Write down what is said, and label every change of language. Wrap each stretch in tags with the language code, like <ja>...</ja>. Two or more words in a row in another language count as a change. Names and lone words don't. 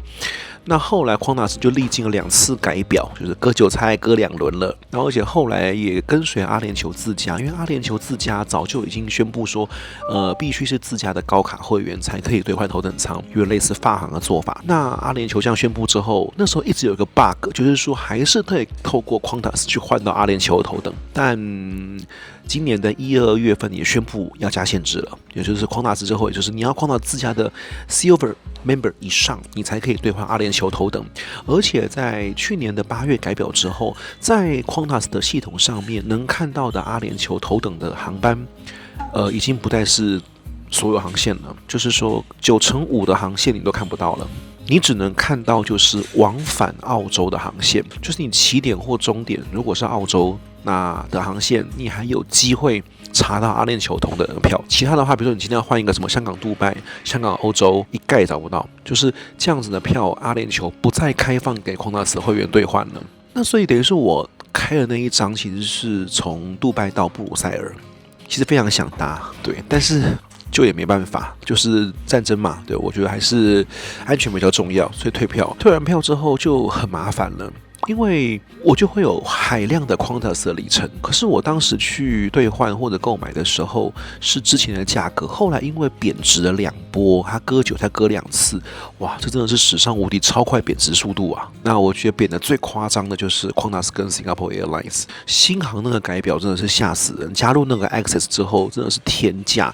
<zh>那後來 Qantas 就歷經了2次改表，就是割韭菜割2輪了。然後而且後來也跟隨阿聯酋自家，因為阿聯酋自家早就已經宣布說，必須是自家的高卡會員才可以兌換頭等艙，有類似法航的做法。那阿聯酋這樣宣布之後，那時候一直有一個 bug， 就是說還是可以透過 Qantas 去換到阿聯酋的頭等，但今年的1、2月份也宣布要加限制了，也就是 Qantas 之後，也就是你要Qantas自家的</zh> <en>Silver Member</en> <zh>以上，你才可以兌換阿聯酋頭等。而且在去年的8月改表之後，在 Qantas 的系統上面能看到的阿聯酋頭等的航班，已經不再是所有航線了，就是說95%的航線你都看不到了。你只能看到就是往返澳洲的航線，就是你起點或終點如果是澳洲那的航線，你還有機會查到阿聯酋頭等的票。其他的話，比如說你今天要換一個什麼香港杜拜、香港歐洲，一概找不到。就是這樣子的票，阿聯酋不再開放給Qantas會員兌換了。那所以等於是我開的那一張其實是從杜拜到布魯塞爾，其實非常想搭，對，但是就也沒辦法，就是戰爭嘛，對，我覺得還是安全比較重要，所以退票。退完票之後就很麻煩了，因為我就會有海量的 Qantas 的里程，可是我当时去兑換或者購買的時候是之前的價格，後來因為貶值了2波，它割韭菜割2次，哇，这真的是史上無敵超快貶值速度啊！那我覺得貶的最誇張的就是 Qantas 跟 Singapore Airlines， 新航那個改表真的是嚇死人，加入那個 Access 之後真的是天價。</zh>